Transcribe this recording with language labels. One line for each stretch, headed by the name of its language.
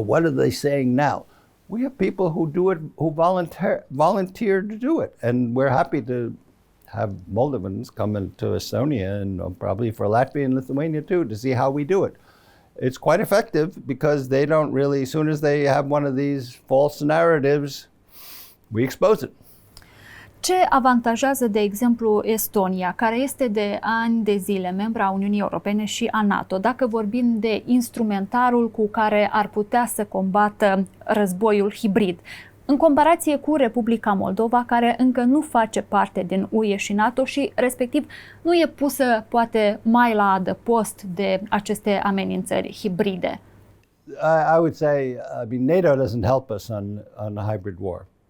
English: What are they saying now? We have people who do it, who volunteer to do it, and we're happy to have Moldovans come into Estonia and probably for Latvia and Lithuania too to see how we do it. It's quite effective because they don't really, as soon as they have one of these false narratives, we expose it.
Romanian: Ce avantajează, de exemplu, Estonia, care este de ani de zile membra Uniunii Europene și a NATO, dacă vorbim de instrumentarul cu care ar putea să combată războiul hibrid, în comparație cu Republica Moldova, care încă nu face parte din UE și NATO și, respectiv, nu e pusă, poate, mai la adăpost de aceste amenințări hibride?
English: I would say, NATO doesn't help us on a hybrid war.